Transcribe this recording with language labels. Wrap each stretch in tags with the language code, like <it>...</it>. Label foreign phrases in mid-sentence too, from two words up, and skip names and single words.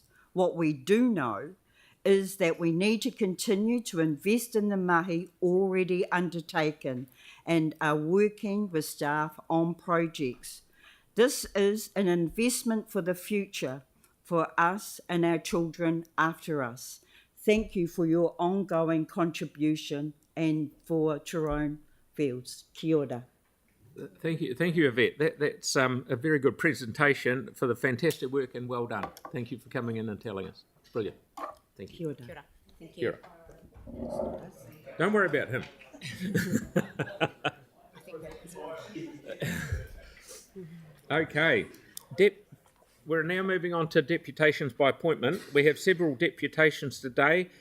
<en>What we do know is that we need to continue to invest in the mahi already undertaken and are working with staff on projects. This is an investment for the future, for us and our children after us. Thank you for your ongoing contribution and for Tyrone Fields.</en> <mi>Kia ora.</mi> <en>Thank you, Yvette. That's a very good presentation for the fantastic work and well done. Thank you for coming in and telling us. Brilliant. Thank you.</en> <mi>Kia ora.</mi> <en>Thank you.</en> <mi>Kia ora.</mi> <en>Don't worry about him. Okay. We're now moving on to deputations by appointment. We have several deputations today.</en>